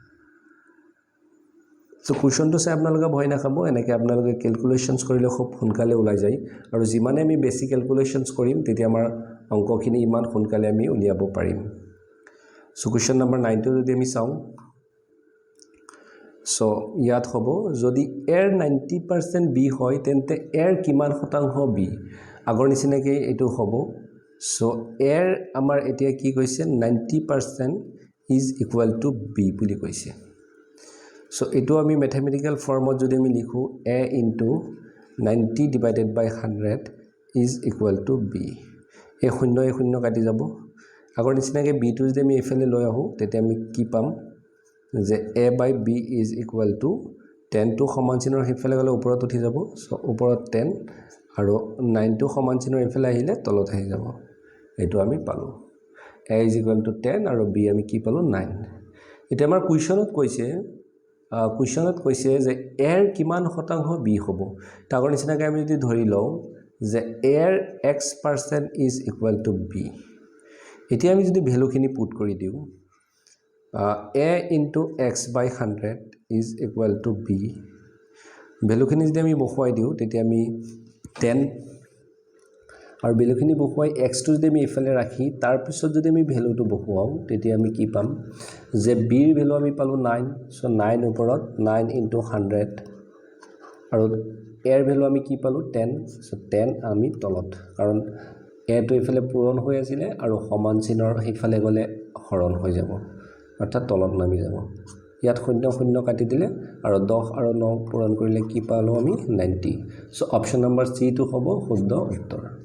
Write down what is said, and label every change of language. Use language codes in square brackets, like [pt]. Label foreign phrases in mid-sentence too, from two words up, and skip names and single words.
[as] সো কোৱেশ্চনটো চাই আপোনালোকে ভয় না খাব এনেকে আপোনালোকে ক্যালকুলেশনস কৰিলে খুব সোনকালে ওলাই যায় আৰু যিমানে আমি [en] basic calculations [as] কৰিম তেতিয়া আমাৰ অংকখিনি ইমান সোনকালে আমি উলিয়াব পাৰিম সো [en] question number [as] 9 টো যদি আমি চাও সো ইয়াত হ'ব যদি এৰ 90% b হয় তেন্তে এৰ কিমান শতাংশ b আগৰ নিচিনাকৈ এটো হ'ব সো এৰ আমাৰ এতিয়া কি কৈছে [en] 90% is equal to [as] b বুলি কৈছে সো এটো আমি [en] mathematical form [as] যদি আমি লিখো [en] a into 90 divided by 100 is equal to b [as] এই শূন্য কাটি যাব আগৰ নিচিনাকৈ b টো যদি আমি এইফালে লৈ আহো তেতিয়া আমি কি পাম যে [en] a by b is equal to 10 [as] টো সমান চিনৰ হিফালে গলে ওপৰত উঠি যাব সো ওপৰত 10 আৰু 9 টো সমান চিনৰ ইফালে আহিলে তলত আহি যাব এটো আমি পালো [en] a is equal to 10 [as] আৰু b আমি কি পালো 9 এটা আমাৰ কোৱেশ্চনত কৈছে যে a ৰ কিমান শতাংশ b হ'ব তাগৰ নিচিনাকৈ আমি যদি ধৰি লও যে a ৰ x% [en] is equal to b [as] এতিয়া আমি যদি ভ্যালুখিনি পুট কৰি দিও [en] a into x by 100 is equal to b [as] ভ্যালুখিনি যদি আমি বহাই দিও তেতিয়া আমি 10 আৰু ভেলুখিনি বহুৱাই x টো যদি আমি ইফালে ৰাখি তাৰ পিছত যদি আমি ভেলুটো বহুৱাও তেতিয়া আমি কি পাম যে b ৰ ভেলু আমি পালো 9 সো 9 ওপৰত 9 * 100 আৰু a ৰ ভেলু আমি কি পালো 10 সো 10 আমি তলত কাৰণ a টো ইফালে পূৰণ হৈ আছিল আৰু সমান চিনৰ ইফালে গলে হৰণ হৈ যাব অৰ্থাৎ তলত নামি যাব ইয়াত 0 0 কাটি দিলে আৰু 10 আৰু 9 পূৰণ কৰিলে কি পালো আমি 90 সো [en] option number C [as] টো হ'ব শুদ্ধ উত্তৰ